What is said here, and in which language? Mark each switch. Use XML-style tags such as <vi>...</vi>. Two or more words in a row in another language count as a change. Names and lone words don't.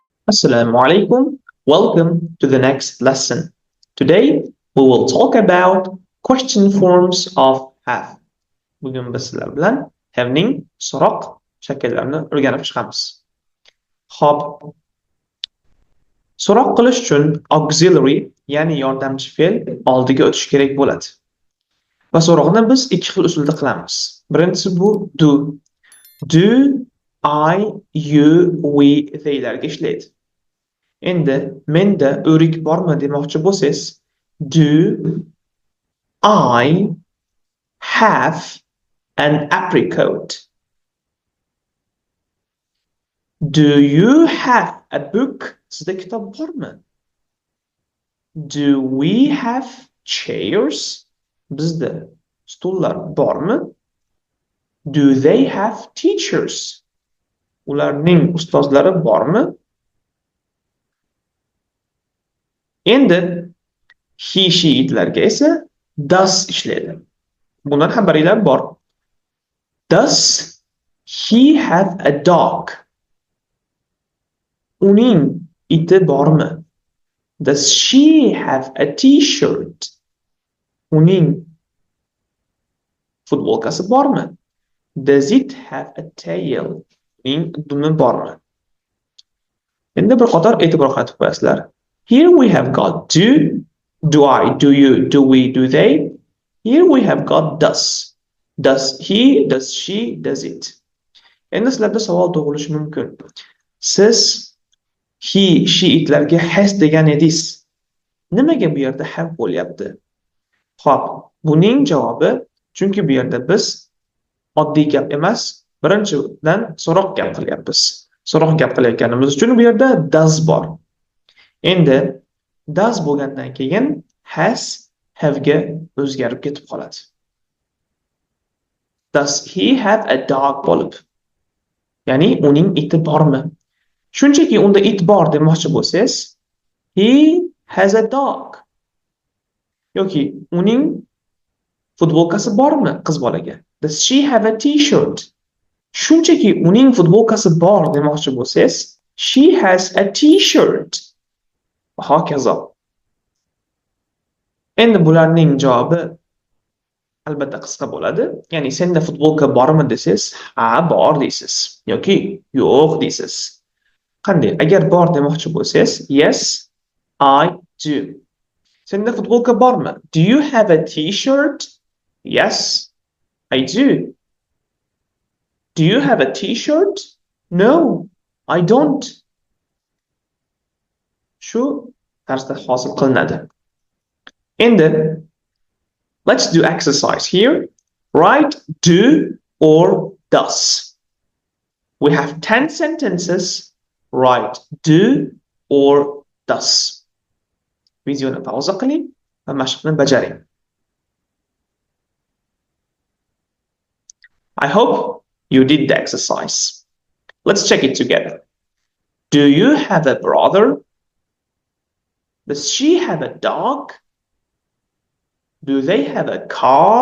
<ar>Assalamu alaikum.</ar> <en>Welcome to the next lesson. Today we will talk about question forms of have.</en> <uz>Bugun biz sizlar bilan have'ning so'roq shakllarini o'rganib chiqamiz. Xo'p, so'roq qilish uchun auxiliary, ya'ni yordamchi fe'l oldiga o'tish kerak bo'ladi. Va so'roqni biz ikki xil usulda qilamiz. Birinchisi bu</uz> <en>do. Do, I, you, we</en> <uz>theylarga ishlaydi. Endi menda o'rik bormi demoqchi bo'lsangiz,</uz> <en>do I have an apricot? Do you have a book?</en> <uz>Sizda kitob bormi?</uz> <en>Do we have chairs?</en> <uz>Bizda stullar bormi?</uz> <en>Do they have teachers?</en> <uz>Ularning ustozlari bormi? Endi</uz> <en>he, she</en> <uz>itlarga esa does ishlaydi. Bundan xabaringlar bor.</uz> <en>Does he have a dog?</en> <uz>Uning iti bormi?</uz> <en>Does she have a t-shirt?</en> <uz>Uning futbolkasi bormi?</uz> <en>Does it have a tail?</en> <uz>Uning dumi bormi? Endi bir qator e'tibor qaratib qo'yasizlar.</uz> <en>Here we have got do I, do you, do we, do they. Here we have got does. Does he, does she, does it.</en> <uz>Endi sizlarda savol tug'ilishi mumkin. Siz</uz> <en>he, she</en> <uz>itlarga has degan edingiz. Nimaga bu yerda have bo'lyapti? Xo'p, buning javobi chunki bu yerda biz oddiy gap emas, birinchidan so'roq gap qilyapmiz. So'roq gap qilayotganimiz uchun bu yerda does bor. Endi does bo'lgandan keyin</uz> <en>has have</en> <uz>ga o'zgarib ketib qoladi.</uz> <en>Does he have a dog bo'lib?</en> <uz>Ya'ni uning iti bormi? Shunchaki unda it bor demoqchi bo'lsangiz,</uz> <en>he has a dog.</en> <uz>Yoki uning futbolkasi bormi qiz bolaga?</uz> <en>Does she have a t-shirt?</en> <uz>Shunchaki uning futbolkasi bor demoqchi bo'lsangiz,</uz> <en>she has a t-shirt.</en> <uz>Hokazo. Endi bularning javobi albatta qisqa bo'ladi. Ya'ni senda futbolka bormi desangiz, ha, bor deysiz yoki yo'q deysiz. Qanday? Agar bor demoqchi bo'lsangiz,</uz> <en>yes, I do.</en> <uz>Senda futbolka bormi?</uz> <en>Do you have a t-shirt? Yes, I do. Do you have a t-shirt? No, I don't.</en> <uz>Shu tarzda hosil qilinadi.</uz> <en>Endi let's do exercise here. Write do or does. We have 10 sentences. Write do or does.</en> <uz>Videoni pauza qiling va mashqni bajaring.</uz> <en>I hope you did the exercise. Let's check it together. Do you have a brother? Does she have a dog? Do they have a car?</en>